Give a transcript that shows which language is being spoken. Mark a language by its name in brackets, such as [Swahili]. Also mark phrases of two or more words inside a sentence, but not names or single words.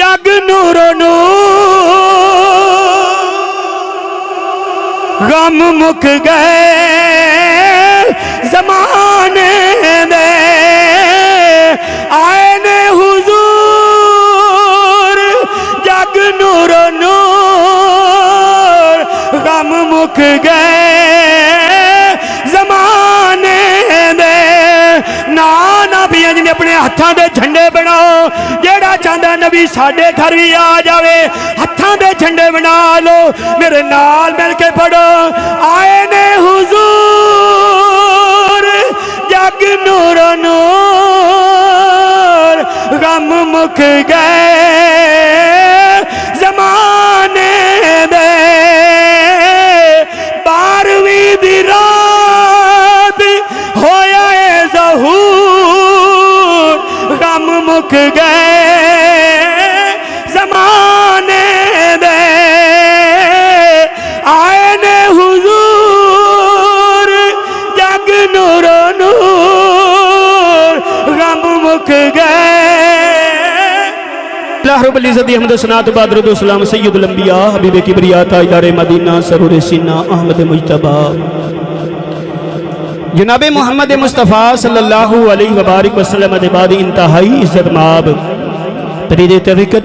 [Punjabi] نورو نور غم مک گئے زمانے دے آئے نے حضور جگ نورو نور غم مک گئے زمانے دے نانا بھی جی اپنے ہتھاں دے جھنڈے بناؤ جیڑا چاہتا نبی ساڈے گھر بھی آ جاوے ہتھاں دے جھنڈے بنا لو میرے نال مل کے پڑھو آئے نے حضور جگ نور نور غم مک گئے زمانے دے بارویں دی رات ہویا اے ظہور غم مک گئے زمانے دے آئے نے حضور جگ نور نور غم مک گئے [Arabic] اللہ رب العزت [Punjabi] دی حمد و ثنا تو بعد درود و سلام سید الانبیاء حبیب کبریا تاجدار مدینہ سرور سینہ احمد مجتبی جناب محمد مصطفیٰ [Arabic] صلی اللہ علیہ وبارک وسلم [Punjabi] دے بعد انتہائی عزت ماب پرید طریقت